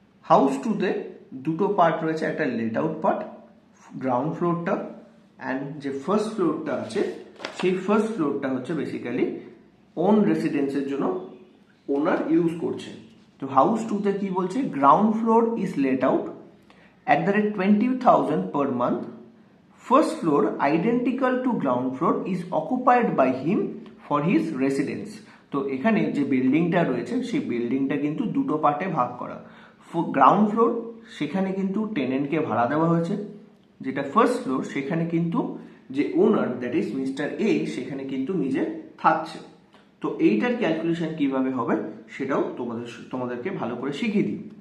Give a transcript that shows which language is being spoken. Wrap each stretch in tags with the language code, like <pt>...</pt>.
<bn>House টুতে দুটো part রয়েছে, একটা লেট আউট পার্ট গ্রাউন্ড ফ্লোরটা, অ্যান্ড যে ফার্স্ট ফ্লোরটা আছে সেই ফার্স্ট ফ্লোরটা হচ্ছে বেসিক্যালি ওন রেসিডেন্সের জন্য ওনার ইউজ করছে। তো হাউস টুতে কি বলছে,</bn> <en>Ground floor is let out at the rate 20,000 per month. First floor identical to ground floor is occupied by him for his residence.</en> <bn>তো এখানে যে বিল্ডিংটা রয়েছে সেই বিল্ডিংটা কিন্তু দুটো পার্টে ভাগ করা। গ্রাউন্ড ফ্লোর সেখানে কিন্তু টেনেন্টকে ভাড়া দেওয়া হয়েছে, যেটা ফার্স্ট ফ্লোর সেখানে কিন্তু যে ওনার দ্যাট ইজ মিস্টার এ সেখানে কিন্তু নিজে থাকছে। তো এইটার ক্যালকুলেশন কিভাবে হবে সেটাও তোমাদেরকে ভালো করে শিখিয়ে দিই।</bn>